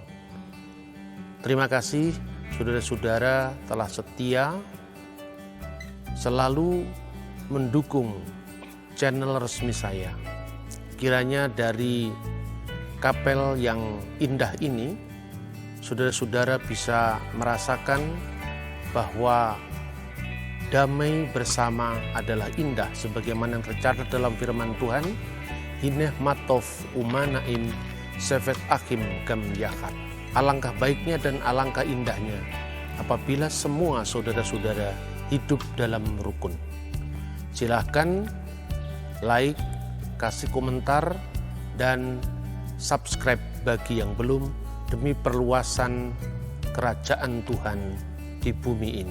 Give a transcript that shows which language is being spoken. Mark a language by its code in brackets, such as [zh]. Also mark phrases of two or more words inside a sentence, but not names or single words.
[id] Terima kasih saudara-saudara telah setia selalu mendukung channel resmi saya. Kiranya dari kapel yang indah ini saudara-saudara bisa merasakan bahwa damai bersama adalah indah sebagaimana yang tercatat dalam firman Tuhan, [he] הנה מה טוב ומה נעים שבת אחים גם יחד. [id] Alangkah baiknya dan alangkah indahnya apabila semua saudara-saudara hidup dalam rukun. Silahkan like, kasih komentar, dan subscribe bagi yang belum, demi perluasan kerajaan Tuhan di bumi ini.